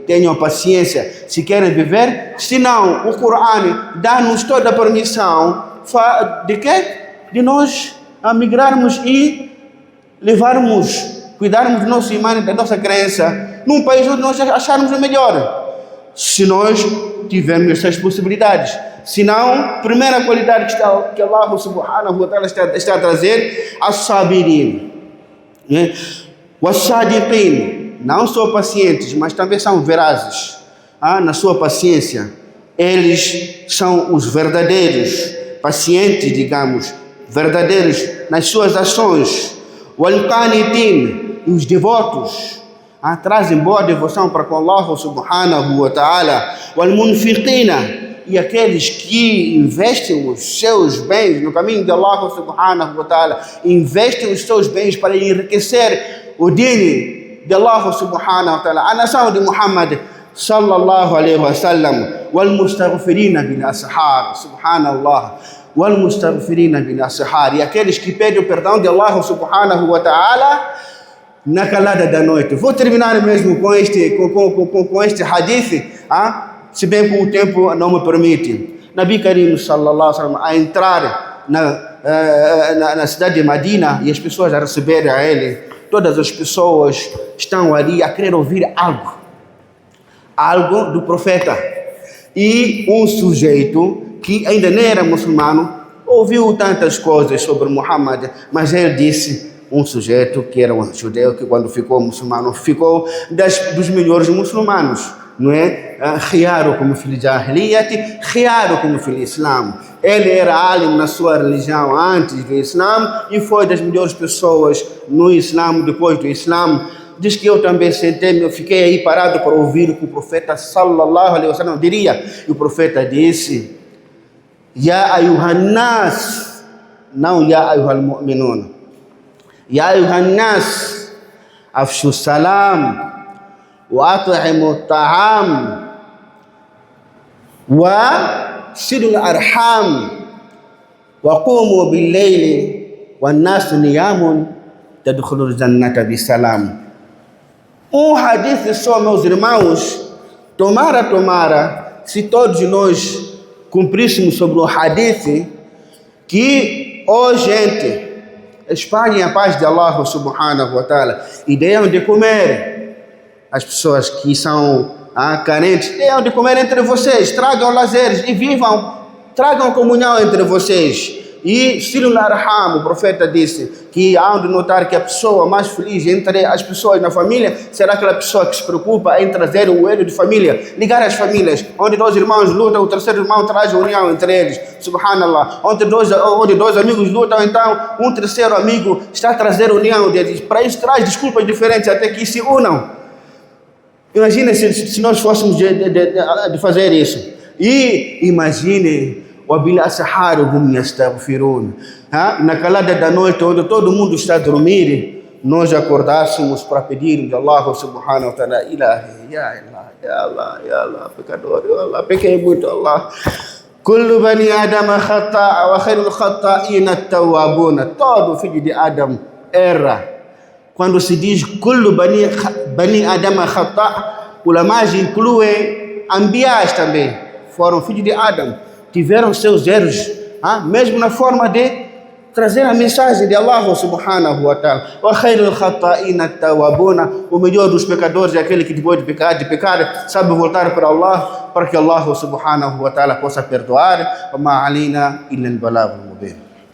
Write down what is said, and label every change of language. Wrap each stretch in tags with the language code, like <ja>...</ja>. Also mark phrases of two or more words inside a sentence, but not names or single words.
<pt>Tenham paciência se querem viver, senão o Corão dá-nos toda a permissão de quê? De nós migrarmos e cuidarmos do nosso imã, da nossa crença, num país onde nós acharmos o melhor. Se nós tivermos essas possibilidades. Senão, a primeira qualidade que Allah</pt> <ar>سبحانه وتعالى</ar> <pt>está a trazer, as-sabirin. Was-sadiqin, não são pacientes, mas também são verazes na sua paciência. Eles são os verdadeiros pacientes, digamos, verdadeiros nas suas ações. Wal-qanitin, os devotos, trazem boa devoção para com Allah</pt> <ar>سبحانه وتعالى.</ar> <pt>Wal-munfiqina, e aqueles que investem os seus bens no caminho de Allah</pt> <ar>سبحانه وتعالى,</ar> <pt>investem os seus bens para enriquecer o deen de Allah</pt> <ar>سبحانه وتعالى,</ar> <pt>a nação de Muhammad</pt> <ar>صلى الله عليه وسلم. والمستغفرين بالأسحار سبحان الله. والمستغفرين بالأسحار,</ar> <pt>e aqueles que pedem o perdão de Allah</pt> <ar>سبحانه وتعالى</ar> <pt>na calada da noite. Vou terminar mesmo com este hadith, se bem que o tempo não me permite. Nabi Karim</pt> <ar>صلى الله عليه وسلم</ar> <pt>a entrar na cidade de Medina e as pessoas a receberem a ele. Todas as pessoas estão ali a querer ouvir algo do profeta. E um sujeito que ainda nem era muçulmano ouviu tantas coisas sobre Muhammad, mas ele disse, um sujeito que era um judeu, que quando ficou muçulmano, ficou dos melhores muçulmanos, não é?</pt> <ar>خياركم في الجاهلية خياركم في الإسلام.</ar> <pt>Ele era alim na sua religião antes do Islã e foi das melhores pessoas no Islã, depois do Islã. Diz que eu também sentei, eu fiquei aí parado para ouvir o que o profeta</pt> <ar>صلى الله عليه وسلم</ar> <pt>diria. E o profeta disse,</pt> <ar>يا أيها الناس,</ar> <pt>não</pt> <ar>يا أيها المؤمنون. يا أيها الناس أفشوا السلام وأطعموا الطعام وصلوا الأرحام وقوموا بالليل والناس نيام تدخلوا الجنة بسلام.</ar> <pt>Um hadith só, meus irmãos, tomara, se todos nós cumpríssemos sobre o hadith, que, gente, espalhem a paz de Allah</pt> <ar>سبحانه وتعالى</ar> <pt>e deem de comer as pessoas que são carentes, deem de comer entre vocês, tragam lazeres e tragam comunhão entre vocês. E</pt> <ar>صلوا الأرحام,</ar> <pt>o profeta disse que há de notar que a pessoa mais feliz entre as pessoas na família será aquela pessoa que se preocupa em trazer o elo de família, ligar as famílias, onde dois irmãos lutam, o terceiro irmão traz a união entre eles, subhanallah, onde dois amigos lutam, então um terceiro amigo está a trazer a união deles, para isso traz desculpas diferentes até que se unam. Imagine se nós fôssemos de fazer isso. E imagine</pt> <ar>وَبِالْأَسْحَارِ يَسْتَغْفِرُونَ.</ar> <pt>Na calada da noite, onde todo mundo está a dormir, nós acordássemos para pedir de Allah</pt> <ar>سبحانه وتعالى إلهي يا الله,</ar> <pt>pecador,</pt> <ar>يا الله,</ar> <pt>pequei muito, Allah.</pt> <ar>كل بني آدم خطاء وخير الخطائين التوابون.</ar> <pt>Todo filho de Adam erra. Quando se diz</pt> <ar>كل بني آدم خطاء,</ar> <pt>ulamás incluem anbiás também, foram filhos de Adam, tiveram seus erros, mesmo na forma de trazer a mensagem de Allah</pt> <ar>سبحانه وتعالى. وخير الخطائين التوابون,</ar> <pt>o melhor dos pecadores é aquele que depois de pecar sabe voltar para Allah, para que Allah</pt> <ar>سبحانه وتعالى</ar> <pt>possa perdoar.</pt> <ar>وما علينا إلا البلاغ المبين.</ar>